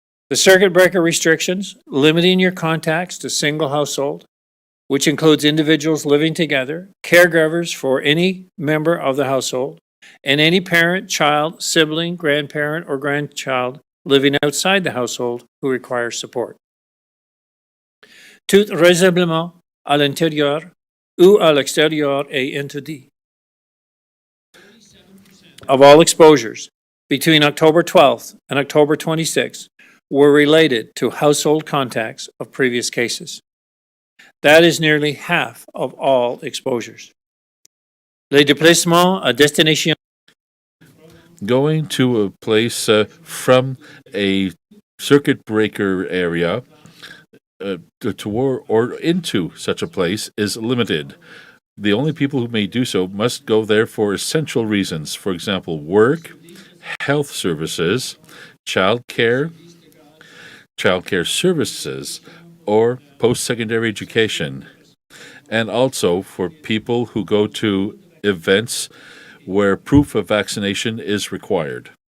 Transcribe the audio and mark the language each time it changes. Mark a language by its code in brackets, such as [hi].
[en] The circuit breaker restrictions, limiting your contacts to single household, which includes individuals living together, caregivers for any member of the household, and any parent, child, sibling, grandparent, or grandchild living outside the household who requires support. [fr] Tout rassemblement à l'intérieur ou à l'extérieur est interdit. [en] Of all exposures between October 12th and October 26th were related to household contacts of previous cases. That is nearly half of all exposures. [fr] Les déplacements à destination [en] Going to a place from a circuit breaker area or into such a place is limited. The only people who may do so must go there for essential reasons, for example, work, health services, childcare services, or post-secondary education, and also for people who go to events where proof of vaccination is required.